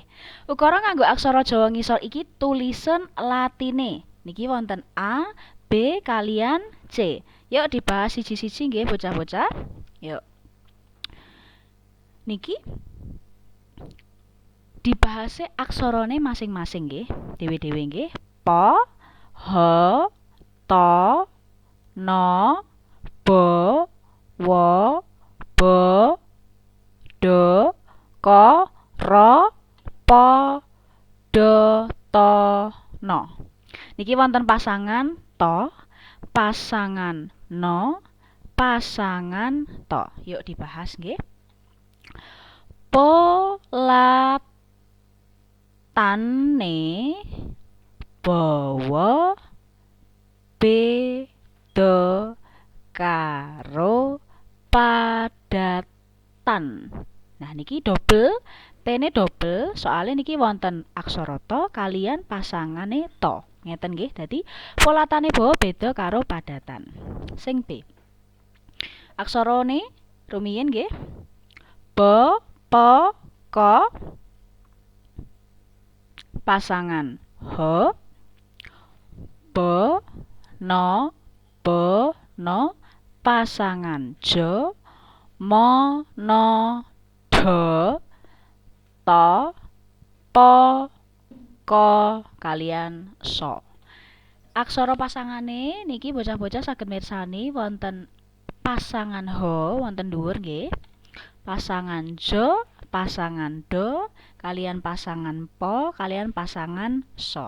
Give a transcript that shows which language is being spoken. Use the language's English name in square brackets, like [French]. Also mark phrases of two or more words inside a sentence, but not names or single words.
[Javanese] Ukara nganggo aksara Jawa ngisor iki tulisan Latine. Niki wonten A, B kalian C. Yuk dibahas siji-siji nggih bocah-bocah. Yuk. Niki dibahase aksarane masing-masing nggih. Dewe-dewe nggih. Po, ho, to, no, bo, wo, bo, do, ko, ro, po, do, to, no. Niki wonten pasangan to, pasangan no, pasangan to. Yuk dibahas nggih. Polatane bawa beda karo padatan. Nah niki double, T-ne double, soalnya niki wonten aksara to kalian pasangane to. Ngeten nggih. Dadi polatane bawa beda karo padatan. Sing B. Aksarane rumiyin nggih. Bo, po, ko pasangan ho, bo, no, pasangan jo, mo, no, do, to, po, ko kalian so. Aksara pasangane niki bocah-bocah saged mirsani wonten pasangan ho wonten dhuwur nggih. Pasangan jo, pasangan do, kalian pasangan po, kalian pasangan so.